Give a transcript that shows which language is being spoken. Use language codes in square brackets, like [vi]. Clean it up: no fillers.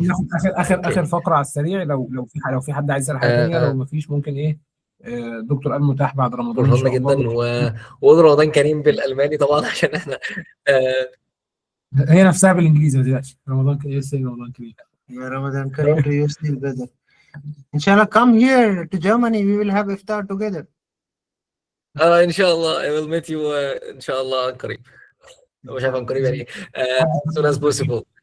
[ar] ناخد اخر فقره على السريع. لو في حد عايز يسال حاجه ثانيه، لو ما فيش ممكن ايه الدكتور قال متاح بعد رمضان ان مهم شاء الله. جدا وقول رمضان كريم بالالماني طبعا عشان احنا هي نفسها بالانجليزي ما تقلقش. رمضان كريم. رمضان كريم. [en] Yeah, Ramadan Kareem to you still, brother. Inshallah, come here to Germany. We will have iftar together. [ar] ان شاء الله [en] I will meet you [ar] ان شاء الله قريب. مش عارف عن قريب يعني [en] as soon as possible.